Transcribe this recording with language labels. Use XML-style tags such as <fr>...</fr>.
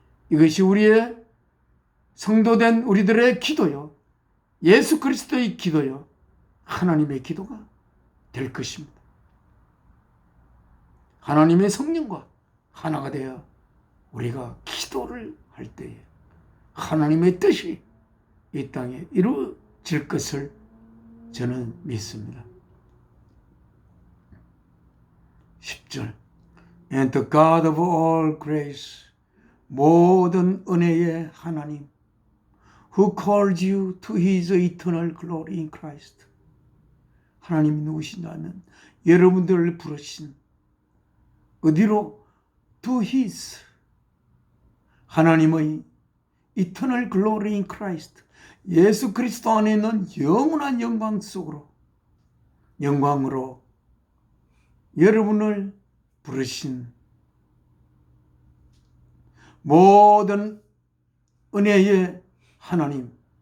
<ko>이것이 우리의 성도된 우리들의 기도요, 예수 그리스도의 기도요, 하나님의 기도가 될 것입니다. 하나님의 성령과 하나가 되어 우리가 기도를 할 때에 하나님의 뜻이 이 땅에 이루어질 것을 저는 믿습니다.</ko> <en>10절 And the God of all grace,</en> <ko>모든 은혜의 하나님,</ko> <en>who called you to his eternal glory in Christ.</en> <ko>하나님이 누구시냐면 여러분들을 부르신 어디로?</ko> <en>To his,</en> <ko>하나님의</ko> <en>eternal glory in Christ,</en> <ko>예수 그리스도 안에 있는 영원한 영광 속으로, 영광으로 여러분을 부르신 모든 은혜의 하나님,</ko>